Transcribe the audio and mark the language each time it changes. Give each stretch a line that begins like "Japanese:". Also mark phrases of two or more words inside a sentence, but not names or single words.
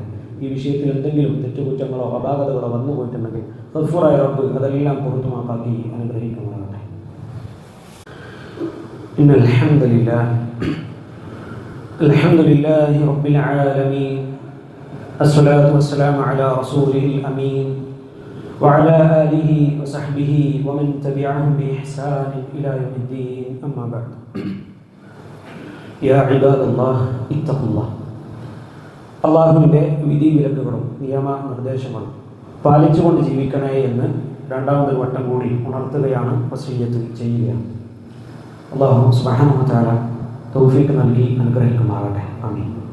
Malayalam: ഈ വിഷയത്തിൽ എന്തെങ്കിലും തെറ്റുകുറ്റങ്ങളോ അപാകതകളോ വന്നു പോയിട്ടുണ്ടെങ്കിൽ ഗഫൂറായ റബ്ബ് അതെല്ലാം പുറത്തുമാക്കി അനുഗ്രഹിക്കുമാറാകട്ടെ.
Arabic: إن الحمد لله رب العالمين الصلاة والسلام على رسول الأمين وعلى آله وصحبه ومن تبعهم بإحسان إلى يوم الدين أما بعد يا عباد الله اتقوا الله.
Malayalam: അള്ളാഹുവിൻ്റെ വിധി വിലക്കുകളും നിയമ നിർദ്ദേശങ്ങളും പാലിച്ചുകൊണ്ട് ജീവിക്കണേ എന്ന് രണ്ടാമതൊരു വട്ടം കൂടി ഉണർത്തുകയാണ്, വസിയ്യത്ത് ചെയ്യുകയാണ്. അല്ലാഹു
Arabic: سبحانه وتعالى
Malayalam: തൗഫീഖ് നൽകി അനുഗ്രഹിക്കുമാറാകട്ടെ. ആമീൻ.